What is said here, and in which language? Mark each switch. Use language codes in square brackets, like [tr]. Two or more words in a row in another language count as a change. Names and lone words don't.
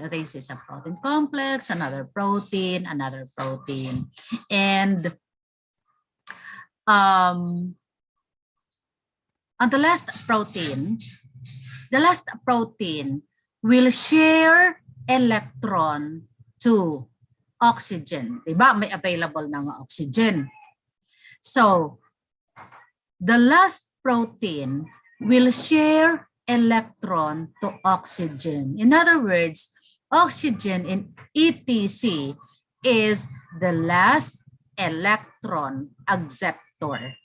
[en] This is a protein complex, another protein. And on the last protein will share electron to oxygen. [tl] Diba? May available na nga oxygen. [en] So, the last protein will share electron to oxygen. In other words, oxygen in ETC is the last electron acceptor.